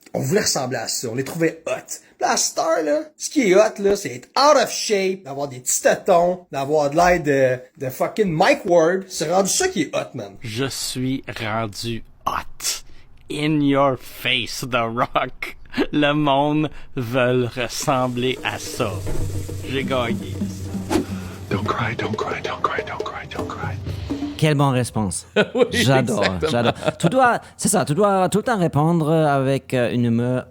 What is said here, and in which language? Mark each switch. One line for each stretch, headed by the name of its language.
French: On voulait ressembler à ça. On les trouvait hot. La star, là, ce qui est hot, là, c'est être
English: out of shape,
French: d'avoir des petits tétons, d'avoir de l'air de fucking Mike Ward. C'est rendu ça qui est hot, man. Je suis rendu hot.
English: in your face,
French: The Rock. Le monde veut ressembler à ça. J'ai gagné.
English: Don't cry, don't cry, don't cry, don't cry, don't cry.
French: Quelle bonne réponse. Oui, J'adore. Tu dois tout le temps répondre avec une humeur.